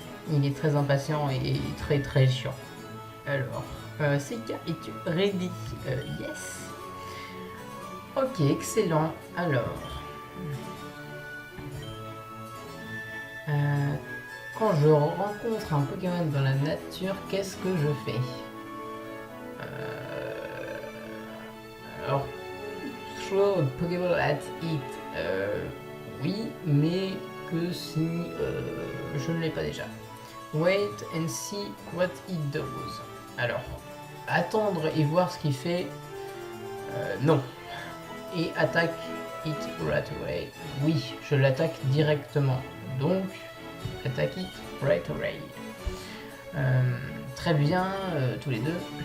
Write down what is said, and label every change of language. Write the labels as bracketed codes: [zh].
[fr] Il est très impatient et très chiant. Alors, Seika, es-tu ready? Yes. Ok, excellent. Alors, quand je rencontre un Pokémon dans la nature, qu'est-ce que je fais? [en] Alors, throw a Pokéball at it. [fr] Oui, mais que si je ne l'ai pas déjà. [en] Wait and see what it does. [fr] Alors, attendre et voir ce qu'il fait, non. Et attaque [en] it right away. [fr] Oui, je l'attaque directement. Donc, attaque [en] it right away. [fr] Très bien, tous les deux.